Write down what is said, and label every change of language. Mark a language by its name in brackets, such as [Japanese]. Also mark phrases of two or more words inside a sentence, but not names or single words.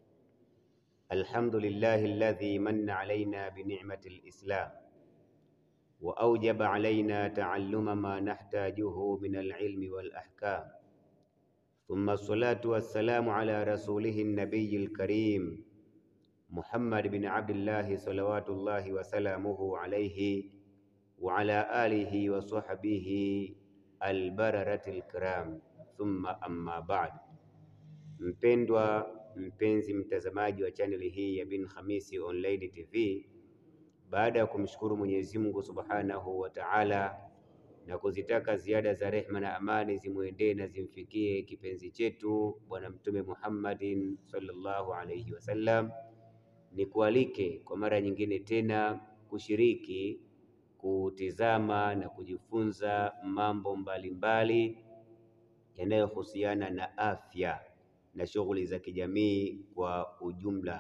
[Arabic] الحمد لله الذي من علينا بنعمة الإسلام وأوجب علينا تعلم ما نحتاجه من العلم والأحكام، ثم الصلاة والسلام على رسوله النبي الكريم محمد بن عبد الله صلوات الله وسلامه عليه وعلى آله وصحبه البررة الكرام, ثم أما بعد. [Swahili] Mpendwa mpenzi mtazamaji wa chaneli hii ya Bin Khamisi Online TV, baada ya kumshukuru Mwenyezi Mungu [Arabic] سبحانه وتعالى [Swahili] na kuzitaka ziada za rehma na amani zimwendee na zimfikie kipenzi chetu Bwana Mtume [Arabic] محمد صلى الله عليه وسلم, [Swahili] ni kualike kwa mara nyingine tena kushiriki kutizama na kujifunza mambo mbalimbali yanayohusiana na afya na shughuli za kijamii kwa ujumla.